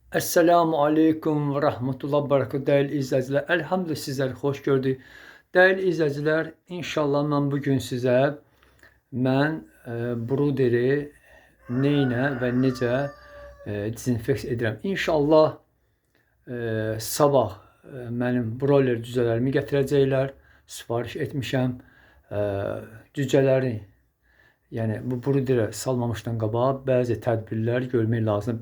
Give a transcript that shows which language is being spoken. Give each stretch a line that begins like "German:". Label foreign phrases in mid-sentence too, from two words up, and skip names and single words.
Arabic: Esselamu Aleyküm ve Rahmetullah Barakatuhu
Turkish: değerli izleyiciler. Elhamdülillah sizleri hoş gördük. Değerli izleyiciler, inşallah ben bugün size
Azerbaijani: bruderi neynə ve necə dezinfeks edirəm. İnşallah sabah mənim broiler cücələrimi gətirəcəklər. Sifariş etmişəm. Cücələri, yəni bu brudere salmamışdan qabaq bəzi tədbirlər görmək lazımdır.